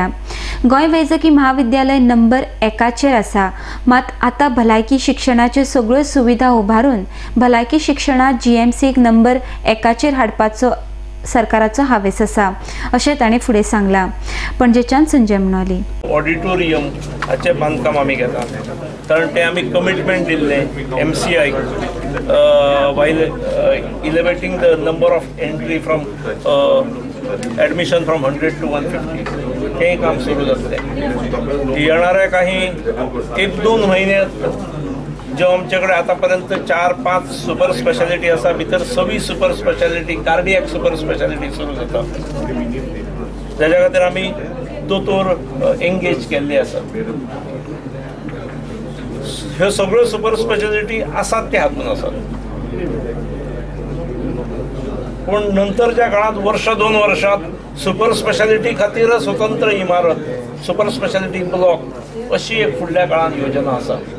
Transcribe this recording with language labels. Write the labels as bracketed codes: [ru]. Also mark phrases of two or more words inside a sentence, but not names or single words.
[kok] गोंय वैजकी महाविद्यालय नंबर 1चेर आसा, मात आता भलायकी शिक्षणाच्यो सगळ्यो सुविधा उभारून भलायकी शिक्षणात GMCक नंबर 1चेर हाडपाचो सरकाराचो हावेस आसा अशें ताणें फुडें सांगलां. पणजेच्यान संजय म्हणली. ऑडिटोरियम हाचे बांदकाम आमी घेता, कारण ते आमी कमिटमेंट दिल्ले MCI [en] while elevating the number of entry from admission from 100 to 150 [kok] हे काम सुरू जातले. [mr] येणाऱ्या काही 1-2 महिन्यात जो आमच्याकडे आतापर्यंत 4-5 [en] super speciality [mr] आसा, भितर 6 [en] super speciality cardiac super speciality [mr] सुरू जाता. [kok] त्याच्या खातीर आमी दोतोर एंगेज केल्ले आसा. ह्यो सगळ्यो [en] super speciality [kok] आसात ते हातून आसात, पूण [mr] नंतरच्या काळात वर्ष 2 वर्षात [en] super speciality [kok] खातीर स्वतंत्र इमारत, [en] super speciality block [kok] अशी एक फुडल्या काळात योजना आसा.